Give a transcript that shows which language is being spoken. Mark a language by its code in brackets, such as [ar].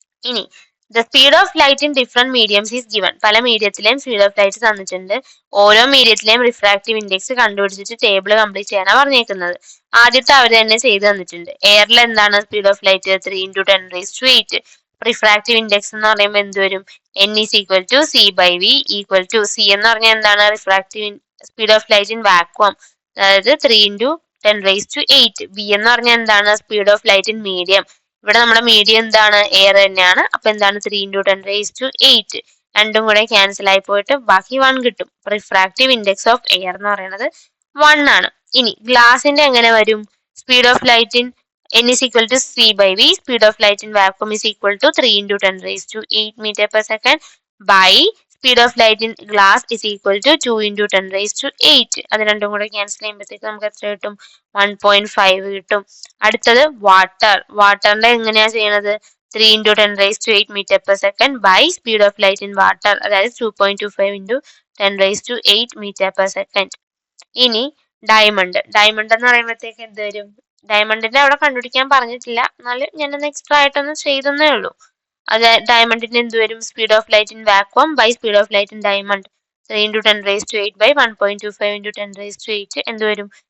[ml] ഇനി [en] The speed of light in different mediums is given. [ml] പല മീഡിയത്തിലെയും speed of light തന്നിട്ടുണ്ട്. ഓരോ മീഡിയത്തിലെയും റിഫ്രാക്റ്റീവ് ഇൻഡെക്സ് കണ്ടുപിടിച്ചിട്ട് ടേബിൾ കംപ്ലീറ്റ് ചെയ്യാനാണ് പറഞ്ഞേക്കുന്നത്. ആദ്യത്തെ അവർ തന്നെ ചെയ്ത് തന്നിട്ടുണ്ട്. എയറിൽ എന്താണ് speed of light? 3 × 10⁸. Refractive index എന്ന് പറയുമ്പോൾ എന്ത് വരും? [en] n is equal to c by v equal to c [ml] എന്ന് പറഞ്ഞാൽ എന്താണ്? [en] Refractive speed of light in vacuum, അതായത് 3 × 10⁸. [ml] v എന്ന് പറഞ്ഞാൽ എന്താണ്? Speed of light in medium. ഇവിടെ നമ്മുടെ മീഡിയം എന്താണ്? എയർ തന്നെയാണ്. അപ്പൊ എന്താണ്? 3 × 10⁸. രണ്ടും കൂടെ ക്യാൻസൽ ആയി പോയിട്ട് ബാക്കി 1 കിട്ടും. റിഫ്രാക്റ്റീവ് ഇൻഡെക്സ് ഓഫ് എയർ എന്ന് പറയുന്നത് 1 ആണ്. ഇനി ഗ്ലാസിന്റെ എങ്ങനെ വരും? [en] Speed of light in n is equal to c by v, speed of light in vacuum is equal to 3 × 10⁸ m/s by speed of light in glass is equal to 2 × 10⁸. [ml] അത് രണ്ടും കൂടെ ക്യാൻസൽ ചെയ്യുമ്പോഴത്തേക്ക് നമുക്ക് എത്ര കിട്ടും? 1.5 കിട്ടും. അടുത്തത് വാട്ടർ. വാട്ടറിന്റെ എങ്ങനെയാ ചെയ്യണത്? [en] 3 × 10⁸ m/s by speed of light in water, അതായത് 2.25 × 10⁸ m/s. [ml] ഇനി ഡയമണ്ട്. ഡയമണ്ട് എന്ന് പറയുമ്പോഴത്തേക്ക് എന്ത് വരും? ഡയമണ്ടിന്റെ അവിടെ കണ്ടുപിടിക്കാൻ പറഞ്ഞിട്ടില്ല, എന്നാലും ഞാനൊന്ന് എക്സ്ട്രാ ആയിട്ടൊന്ന് ചെയ്തെന്നേ ഉള്ളൂ. അത് ഡയമണ്ടിന് എന്ത് വരും? Speed of light in vacuum by speed of light in diamond 3 × 10⁸ by 1.25 × 10⁸ എന്ത് വരും?